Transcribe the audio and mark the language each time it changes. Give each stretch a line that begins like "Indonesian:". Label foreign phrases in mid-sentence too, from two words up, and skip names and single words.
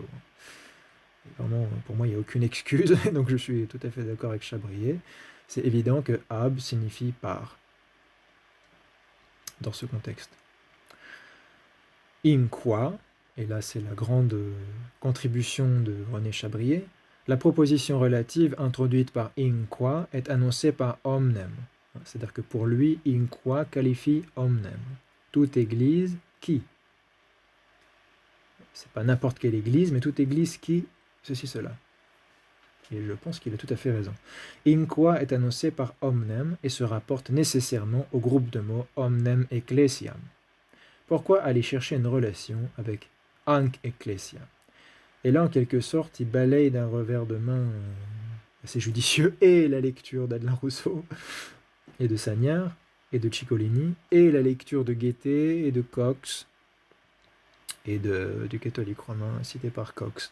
French: Vraiment, pour moi, il n'y a aucune excuse, donc je suis tout à fait d'accord avec Chabrier. C'est évident que ab signifie par, dans ce contexte. In quoi, et là c'est la grande contribution de René Chabrier, la proposition relative introduite par
Latin: in qua
French: est annoncée par omnem. C'est-à-dire que pour lui,
Latin: in qua
French: qualifie omnem. Toute église qui. C'est pas n'importe quelle église, mais toute église qui, ceci, cela. Et je pense qu'il a tout à fait raison.
Latin: In qua
French: est annoncé par omnem et se rapporte nécessairement au groupe de mots
Latin: omnem ecclesiam.
French: Pourquoi aller chercher une relation avec
Latin: Anc Ecclesia?
French: Et là, en quelque sorte, il balaye d'un revers de main assez judicieux et la lecture d'Adelin Rousseau et de Sagnard et de Ciccolini et la lecture de Goethe et de Cox et du catholique romain cité par Cox.